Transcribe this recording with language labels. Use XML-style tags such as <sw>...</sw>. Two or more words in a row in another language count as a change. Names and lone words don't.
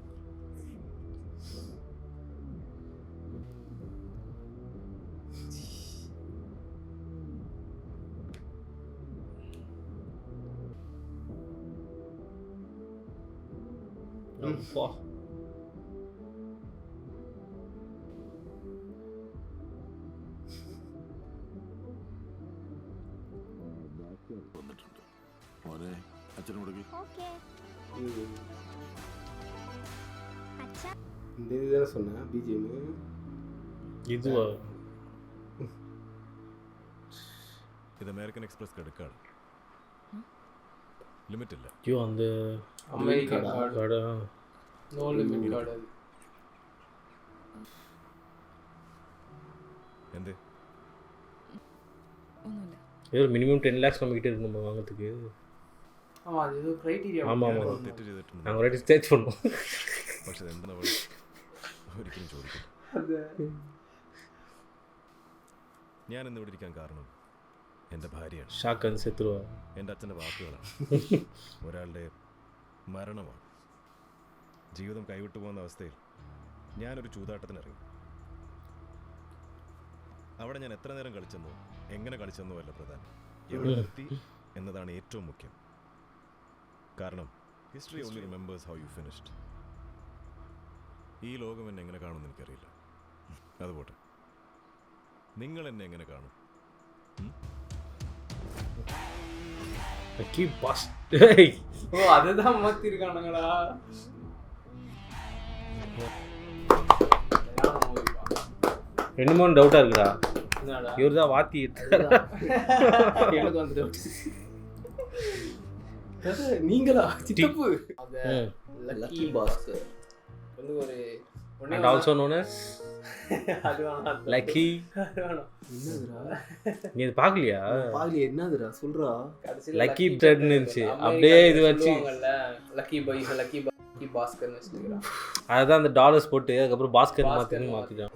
<ta>அப்பா</ta> <ml>വന്നിട്ടുണ്ട് മോനെ അച്ഛനോട്</ml> <ta>இந்த இதுதானே சொன்னேன் பிஜிஎம் இதுவா</ta> <ml>ഇത് അമേരിക്കൻ എക്സ്പ്രസ്</ml> <en>credit limit</en> <ml>ഇല്ല.</ml> <ta>ஐயோ அந்த அமெரிக்கன் கார்டு கார்டு</ta> <en>no limit card</en> <ta>அது.</ta> <ml>എന്ത് ഒന്നുമില്ല.</ml> <ta>ஏதோ மினிமம் 10 lakhs நம்ம கிட்ட இருக்கு நம்ம வாங்குறதுக்கு. ஆமா அது ஏதோ கிரைட்டீரியா. ஆமா ஆமா</ta> <ml>തെറ്റ് ചെയ്തിട്ടുണ്ട്.</ml> <ta>நாங்க ஒரே ஸ்டேஜ் பண்ணோம்.</ta> <ml>പക്ഷെ എന്താണ് ഒരിക്കലും ചോദിക്കില്ല.</ml> <ta>அது</ta> <ml>ഞാൻ ഇന്ന് ഇവിടെ ഇരിക്കാൻ കാരണം എൻ്റെ ഭാര്യയാണ്.</ml> <ta>ஷாக்கன் செத்துருவா.</ta> <ml>എൻ്റെ അച്ഛൻ്റെ വാക്കുകളാണ്. ഒരാളുടെ മരണമാണ്. ജീവിതം കൈവിട്ടു പോകുന്ന അവസ്ഥയിൽ ഞാനൊരു ചൂതാട്ടത്തിനിറങ്ങി. അവിടെ ഞാൻ എത്ര നേരം കളിച്ചെന്നോ എങ്ങനെ കളിച്ചെന്നോ അല്ല പ്രധാനം, എവിടെ എത്തി എന്നതാണ് ഏറ്റവും മുഖ്യം. കാരണം</ml> <en>history only remembers how you finished.</en> <ml>ഈ ലോകം എന്നെ എങ്ങനെ കാണുമെന്ന് എനിക്കറിയില്ല. അതുപോട്ടെ, നിങ്ങൾ എന്നെ എങ്ങനെ കാണും?</ml> <ta>லக்கி பாஸ். ஓ அதுதான் மாத்திருக்கானுங்களா? ரெண்டு மூணு டவுட்டா இருக்குடா. என்னடா? இவர் தான் வாத்தி எனக்கு வந்து டவுட். நீங்களா சித்தப்பு? அது லக்கி பாஸ்கர் வந்து ஒரு</ta> <en>and also known as</en> <ta>அது வேணாம். லக்கி. அது வேணாம். என்னதுடா? நீ இது பார்க்கலையா? பாலி என்னதுடா சொல்றா? கடைசில லக்கி பிரெட் இருந்துச்சு அப்படியே இது வச்சு லக்கி பாய் லக்கி பாஸ்கர்னு வச்சிருக்கான். அதுதான் அந்த டாலர்ஸ் போட்டு அதுக்கப்புறம் பாஸ்கர் மாத்திட்டான்.</ta>